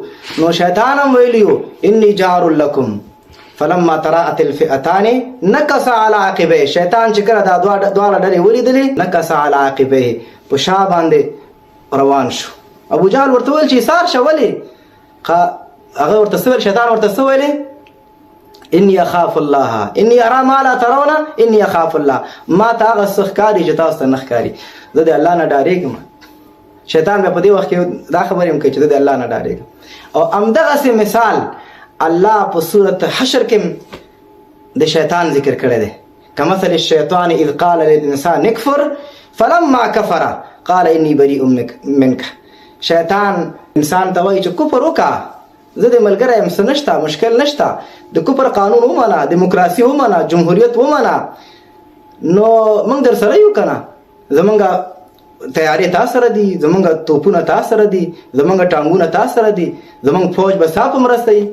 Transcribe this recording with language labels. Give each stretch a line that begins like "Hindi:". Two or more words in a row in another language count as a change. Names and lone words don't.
Pashto: نو شیطان هم ویلیو
Arabic: انی جار لکم فلما تراءت الفئتان نکص علی عقبیه.
Pashto: شیطان چې کله دا دواړه ډلې ولیدلې،
Arabic: نکص علی عقبیه،
Pashto: په شا باندې روان شو. ابو جهل ورته ویل چې ایثار شه، ولې؟ هغه ورته څه ویل؟ شیطان ورته څه ویلې؟
Arabic: انی اخاف الله انی ارى ما لا ترون انی اخاف الله،
Pashto: ما ته هغه څه ښکاري چې تاسو ته نه ښکاري، زه د الله نه ډارېږم. شیطان بیا په دې وخت کې دا خبرې هم کوي چې د الله نه ډارېږم. او همدغسې مثال الله په صورت حشر کې د شیطان ذکر کړی دی،
Arabic: کمثل الشیطان اذ قال للانسان اکفر فلما کفر قال انی بریء منک.
Pashto: شیطان انسان ته وایي چې کفر وکړه، زه د ملګری یم، څه نشته، مشکل نشته، د کفر قانون ومنه، دیموکراسي ومنه، جمهوریت ومنه، نو موږ در سره یو کنه، زمونږ تیارې تا سره دي، زمونږ توپونه تا سره دي، زمونږ ټانګونه تا سره دي، زمونږ فوج به ستا په مرسته وي.